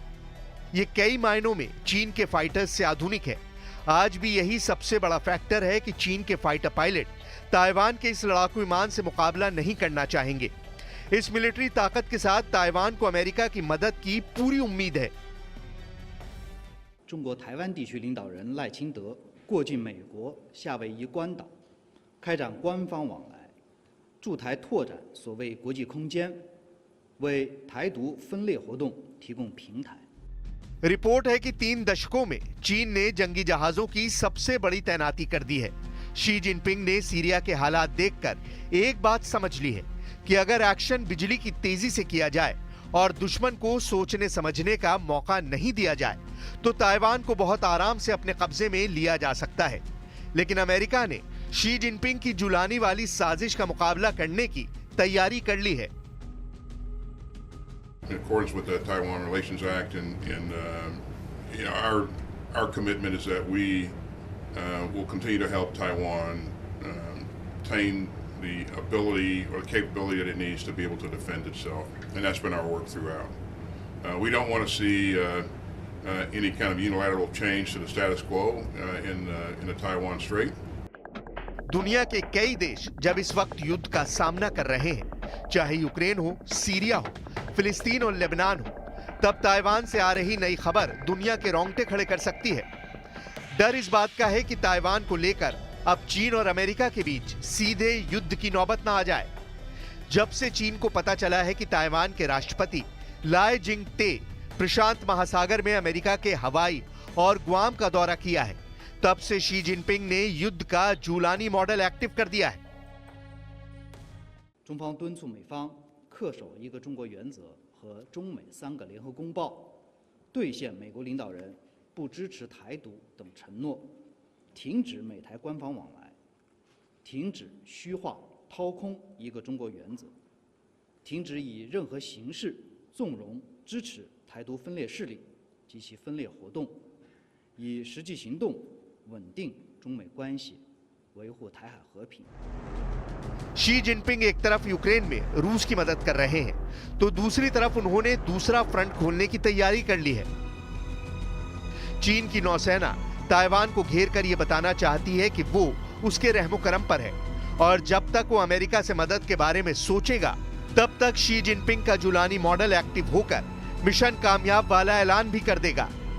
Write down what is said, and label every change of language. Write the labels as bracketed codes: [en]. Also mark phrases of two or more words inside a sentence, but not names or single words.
[hi] ये कई मायनों में चीन के फाइटर्स से आधुनिक है। आज भी यही सबसे बड़ा फैक्टर है कि चीन के [en] fighter pilot [hi] ताइवान के इस लड़ाकू विमान से मुकाबला नहीं करना चाहेंगे। इस मिलिट्री ताकत के साथ ताइवान को अमेरिका की मदद की पूरी उम्मीद है। [zh] 中国台湾地区领导人赖清德过境美国夏威夷关岛，开展官方往来，驻台拓展所谓国际空间，为台独分裂活动提供平台。 [hi] रिपोर्ट है कि 3 दशकों में चीन ने जंगी जहाजों की सबसे बड़ी तैनाती कर दी है। शी जिनपिंग ने सीरिया के हालात देखकर एक बात समझ ली है कि अगर एक्शन बिजली की तेजी से किया जाए और दुश्मन को सोचने समझने का मौका नहीं दिया जाए तो ताइवान को बहुत आराम से अपने कब्जे में लिया जा सकता है। लेकिन अमेरिका ने शी जिनपिंग की जुलानी वाली साजिश का मुकाबला करने की तैयारी कर ली है। [en] In accordance with the Taiwan Relations Act, and you know, our commitment is that we will continue to help Taiwan attain the ability or the capability that it needs to be able to defend itself, and that's been our work throughout. We don't want to see any kind of unilateral change to the status quo in the Taiwan Strait. [hi] दुनिया के कई देश जब इस वक्त युद्ध का सामना कर रहे हैं, चाहे यूक्रेन हो, सीरिया हो, फिलिस्तीन और लेबनान हो, तब ताइवान से आ रही नई खबर दुनिया के रोंगटे खड़े कर सकती है। डर इस बात का है कि ताइवान को लेकर अब चीन और अमेरिका के बीच सीधे युद्ध की नौबत ना आ जाए। जब से चीन को पता चला है कि ताइवान के राष्ट्रपति लाई जिंग टे प्रशांत महासागर में अमेरिका के हवाई और ग्वाम का दौरा किया है, तब से शी जिनपिंग ने युद्ध का जूलानी [en] model active [hi] कर दिया है। [zh] 中方敦促美方恪守一个中国原则和中美3个联合公报，兑现美国领导人不支持台独等承诺，停止美台官方往来，停止虚化掏空一个中国原则，停止以任何形式纵容支持台独分裂势力及其分裂活动，以实际行动稳定中美关系，维护台海和平。 [hi] शी जिनपिंग एक तरफ यूक्रेन में रूस की मदद कर रहे हैं, तो दूसरी तरफ उन्होंने दूसरा फ्रंट खोलने की तैयारी कर ली है। चीन की नौसेना ताइवान को घेर कर यह बताना चाहती है कि वो उसके रहमो करम पर है, और जब तक वो अमेरिका से मदद के बारे में सोचेगा, तब तक शी जिनपिंग का जुलानी [en] model active [hi] होकर मिशन कामयाब वाला ऐलान भी कर देगा।